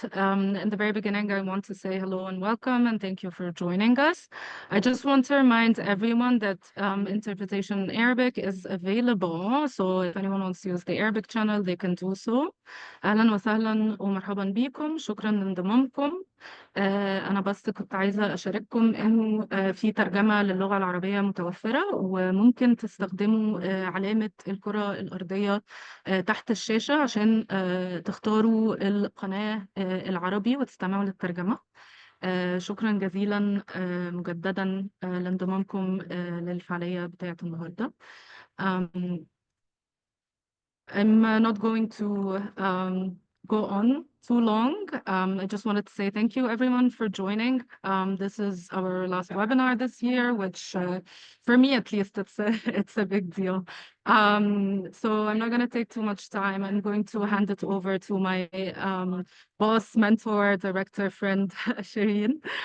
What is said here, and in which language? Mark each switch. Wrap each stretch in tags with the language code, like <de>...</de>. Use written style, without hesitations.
<en>In the very beginning, I want to say hello and welcome, and thank you for joining us. I just want to remind everyone that interpretation in Arabic is available, so if anyone wants to use the Arabic channel, they can do so.</en> <ar>أهلا وسهلا ومرحبا بكم، شكرا لانضمامكم. أنا بس كنت عايزة أشارككم إنه في ترجمة للغة العربية متوفرة، وممكن تستخدموا علامة الكرة الأرضية تحت الشاشة عشان تختاروا القناة العربي وتستمعوا للترجمة. شكرا جزيلا مجددا لانضمامكم للفعالية بتاعة النهاردة.</ar> <en>I'm not going to go on too long. I just wanted to say thank you everyone for joining. This is our last webinar this year, which for me at least it's a big deal. So I'm not going to take too much time. I'm going to hand it over to my boss, mentor, director, friend, Shereen.</en>